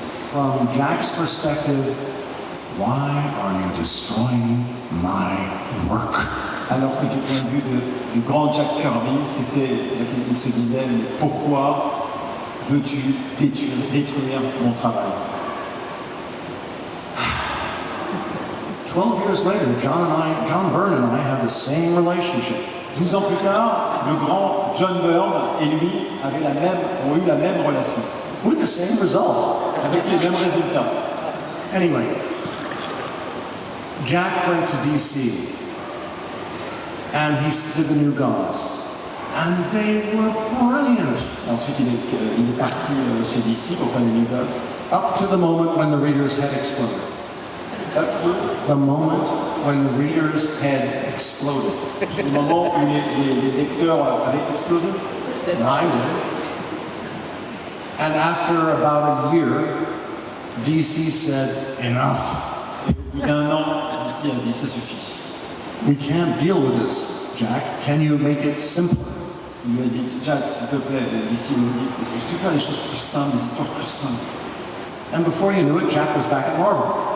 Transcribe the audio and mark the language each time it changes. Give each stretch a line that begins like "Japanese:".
English: From Jack's perspective, why are you destroying my work?
French: Alors que du point de vue du grand Jack Kirby, il se disait, mais pourquoi veux-tu détruire mon travail?
English: 12 years later, John Byrne and I had the same relationship.
French: 12 ans plus tard, le grand John Byrne et lui ont eu la même relation,
English: With the same result.
French: avec les mêmes résultats.
English: Anyway, Jack went to DC and he did the New Gods. And they were brilliant.
French: Ensuite, il est parti chez DC pour faire les New Gods.
English: Up to the moment when the reader's head exploded. The moment when the reader's head exploded.
French: Au moment où les lecteurs avaient explosé.
English: Mine did. And after about a year, DC said, enough.
French: Et au bout d'un an, DC a dit ça suffit.
English: We can't deal with this, Jack. Can you make it simpler?
French: Il lui a dit, Jack, s'il te plaît, DC me dit, est-ce que tu peux faire les choses plus simples, des histoires plus simples?
English: And before you knew it, Jack was back at Marvel.